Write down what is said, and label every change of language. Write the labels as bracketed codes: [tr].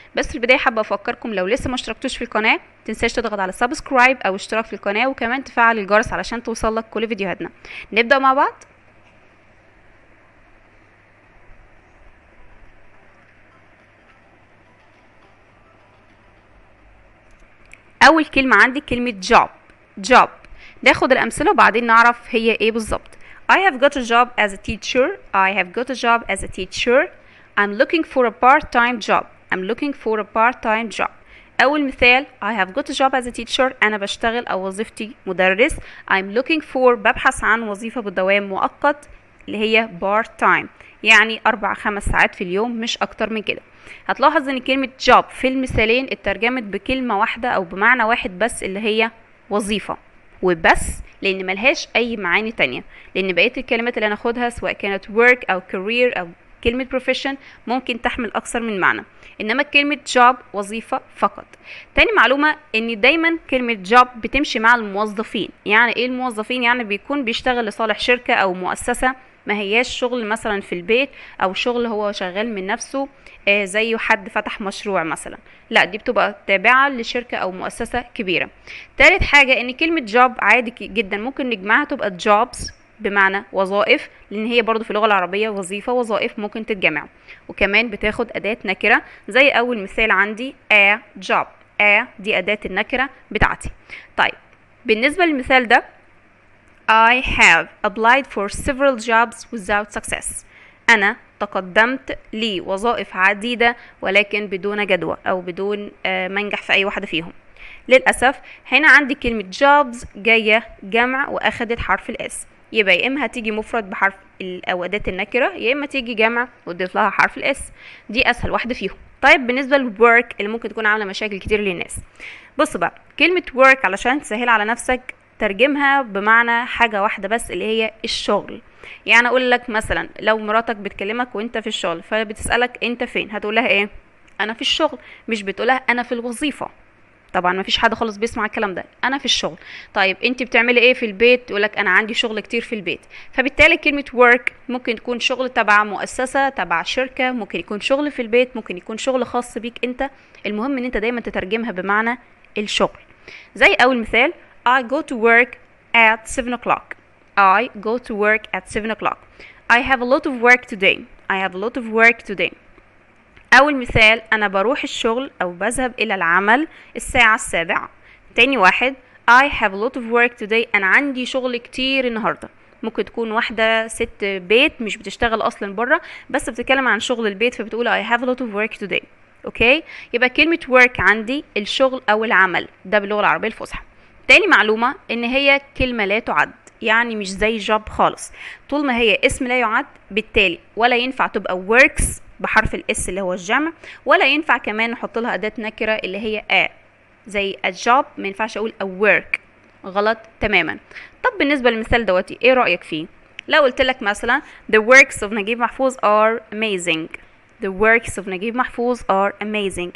[ar] بس في البداية حابة أفكركم لو لسه ما اشتركتوش في القناة متنساش تضغط على سبسكرايب أو اشتراك في القناة، وكمان تفعل الجرس علشان توصلك كل فيديوهاتنا. نبدأ مع بعض. أول كلمة عندي كلمة job. ناخد الأمثلة وبعدين نعرف هي إيه بالظبط. [en] I have got a job as a teacher. I have got a job as a teacher. I'm looking for a part-time job. I'm looking for a part-time job. [ar] أول مثال [en] I have got a job as a teacher. [ar] أنا بشتغل أو وظيفتي مدرس. [en] I'm looking for [ar] ببحث عن وظيفة بدوام مؤقت اللي هي part-time، يعني 4-5 ساعات في اليوم مش أكتر من كده. هتلاحظ ان كلمة job في المثالين اترجمت بكلمة واحدة او بمعنى واحد بس اللي هي وظيفة وبس، لان ملهاش اي معاني تانية، لان بقية الكلمات اللي هناخدها سواء كانت work او career او كلمة profession ممكن تحمل اكثر من معنى، انما كلمة job وظيفة فقط. تاني معلومة ان دايما كلمة job بتمشي مع الموظفين. يعني ايه الموظفين؟ يعني بيكون بيشتغل لصالح شركة او مؤسسة، ما هياش شغل مثلا في البيت او شغل هو شغال من نفسه زي حد فتح مشروع مثلا، لا دي بتبقى تابعة لشركة او مؤسسة كبيرة. تالت حاجة ان كلمة job عادي جدا ممكن نجمعها تبقى jobs بمعنى وظائف، لان هي برضو في اللغة العربية وظيفة وظائف ممكن تتجمع، وكمان بتاخد اداة نكرة زي اول مثال عندي a job. a دي اداة النكرة بتاعتي. طيب بالنسبة للمثال ده [en] I have applied for several jobs without success. [ar] أنا تقدمت لوظائف عديدة ولكن بدون جدوى أو بدون ما انجح في أي واحدة فيهم. للأسف هنا عندي كلمة jobs جاية جمع وأخدت حرف الإس، يبقى يا إما هتيجي مفرد بحرف أو أداة النكرة، يا إما تيجي جمع وتضيف لها حرف الإس. دي أسهل واحدة فيهم. طيب بالنسبة للwork اللي ممكن تكون عاملة مشاكل كتير للناس، بص بقى كلمة work علشان تسهل على نفسك ترجمها بمعنى حاجة واحدة بس اللي هي الشغل. يعني اقول لك مثلا لو مراتك بتكلمك وانت في الشغل فبتسألك انت فين، هتقولها ايه؟ انا في الشغل، مش بتقولها انا في الوظيفة. طبعا ما فيش حد خالص بيسمع الكلام ده، انا في الشغل. طيب انت بتعملي ايه في البيت؟ تقولك انا عندي شغل كتير في البيت. فبالتالي كلمة work ممكن تكون شغل تبع مؤسسة تبع شركة، ممكن يكون شغل في البيت، ممكن يكون شغل خاص بيك انت. المهم ان انت دايما تترجمها بمعنى الشغل. زي اول مثال [en] I go to work at 7 o'clock. I go to work at 7 o'clock. I have a lot of work today. I have a lot of work today. [ar] أول مثال أنا بروح الشغل أو بذهب إلى العمل الساعة 7. تاني واحد [en] I have a lot of work today. [ar] أنا عندي شغل كتير النهاردة. ممكن تكون واحدة ست بيت مش بتشتغل أصلا برا، بس بتتكلم عن شغل البيت فبتقول [en] I have a lot of work today. [ar] أوكي، يبقى كلمة work عندي الشغل أو العمل ده باللغة العربية الفصحى. تاني معلومة ان هي كلمة لا تعد، يعني مش زي جوب خالص. طول ما هي اسم لا يعد بالتالي ولا ينفع تبقى works بحرف الاس اللي هو الجمع، ولا ينفع كمان نحط لها اداة نكرة اللي هي زي a job ما ينفعش اقول a work، غلط تماما. طب بالنسبة للمثال دوتي ايه رأيك فيه؟ لو قلت لك مثلا [en] the works of نجيب محفوظ are amazing. the works of نجيب محفوظ are amazing.